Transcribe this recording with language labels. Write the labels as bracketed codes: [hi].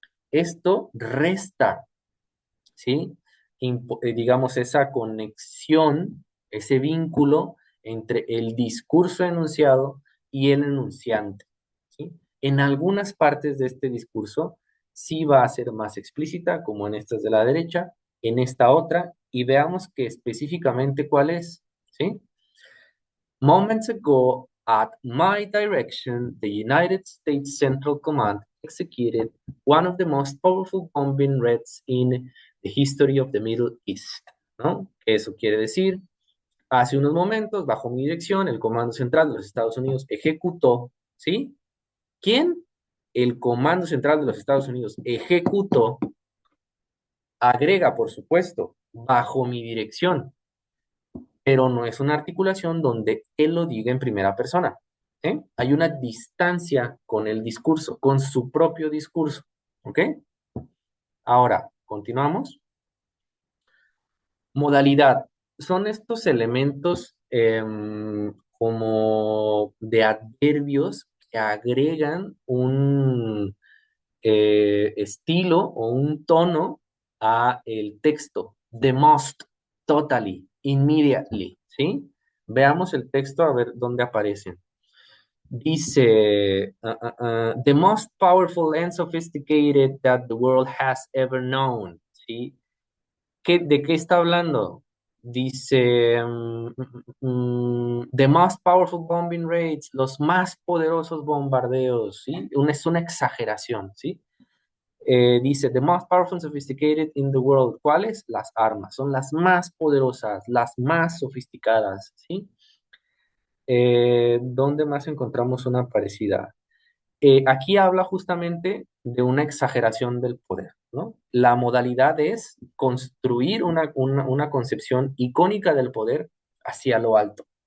[es] Esto resta, ¿sí? Digamos, esa conexión, ese vínculo entre el discurso enunciado y el enunciante, ¿sí? En algunas partes de este discurso sí va a ser más explícita, como en estas de la derecha, en esta otra, y veamos que específicamente cuál es, ¿sí? [en] Moments ago, at my direction, the United States Central Command executed one of the most powerful bombing raids in the history of the Middle East, ¿no? [es] Eso quiere decir, hace unos momentos, bajo mi dirección, el Comando Central de los Estados Unidos ejecutó, ¿sí? ¿Quién? El Comando Central de los Estados Unidos ejecutó Agrega, por supuesto, bajo mi dirección, pero no es una articulación donde él lo diga en primera persona. ¿Ok? Hay una distancia con el discurso, con su propio discurso. ¿Ok? Ahora, continuamos. Modalidad. Son estos elementos como de adverbios que agregan un estilo o un tono a el texto. [en] The most, totally, immediately, ¿sí? [es] Veamos el texto a ver dónde aparecen. [en] Dice, the most powerful and sophisticated that the world has ever known, ¿sí? [es] ¿De qué está hablando? Dice, [en] the most powerful bombing raids, [es] los más poderosos bombardeos, ¿sí? Es una exageración, ¿sí? [en] Dice, the most powerful and sophisticated in the world. [es] ¿Cuáles? Las armas. Son las más poderosas, las más sofisticadas, ¿sí? ¿Dónde más encontramos una parecida? Aquí habla justamente de una exageración del poder, ¿no? La modalidad es construir una concepción icónica del poder hacia lo alto.